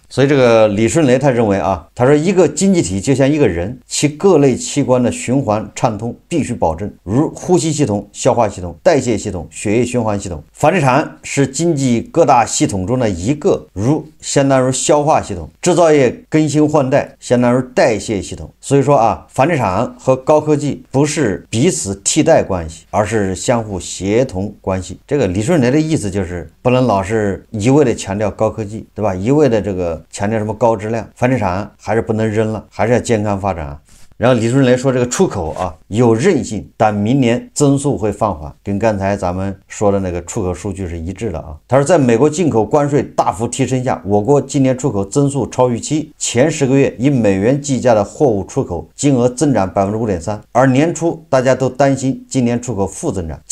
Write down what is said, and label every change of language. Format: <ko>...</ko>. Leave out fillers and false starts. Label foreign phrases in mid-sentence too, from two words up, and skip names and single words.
<zh>所以這個李春雷他認為啊，他說一個經濟體就像一個人，其各類器官的循環暢通必須保證，如呼吸系統、消化系統、代謝系統、血液循環系統。房地產是經濟各大系統中的一個，相當於消化系統，製造業更新換代相當於代謝系統。所以說啊，房地產和高科技不是彼此替代關係，而是相互協同關係。這個李春雷的意思就是不能老是一味的強調高科技，对吧？一味的这個強調什麼高質量，房地產還是不能扔了，還是要健康發展啊。然後李春雷說這個出口啊有韌性，但明年增速會放緩，跟剛才咱們說的那個出口數據是一致的啊。他說在美國進口關稅大幅提升下，我國今年出口增速超預期，前10個月以美元計價的貨物出口金額增長 5.3%， 而年初大家都擔心今年出口負增長。</zh>